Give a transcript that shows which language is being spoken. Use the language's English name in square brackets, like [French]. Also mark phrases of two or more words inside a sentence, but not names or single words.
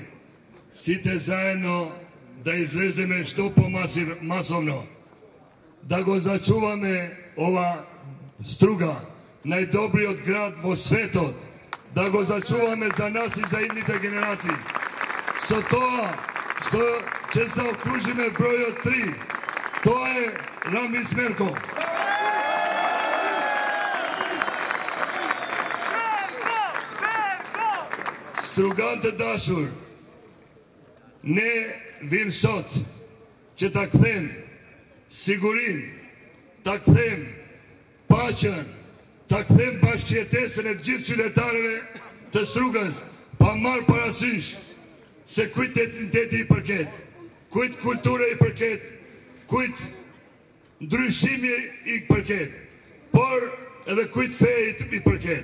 [Macedonian] Сите заедно да излеземе што помасовно, да го зачуваме ова Струга, најдобриот град во светот, да го зачуваме за нас и за идните генерации. Со тоа што ќе заокружиме бројот 3, тоа е Рами Смерко. [Albanian] Strugantë dashur, ne vim sot që ta kthem sigurin, ta kthem paqen, ta kthem bashkëjetesën e gjithë qytetarëve të Strugës, pa marrë parasysh se kujt etniteti i përket, kujt kulture i përket, kujt ndryshimi i përket, por edhe kujt fejt i përket.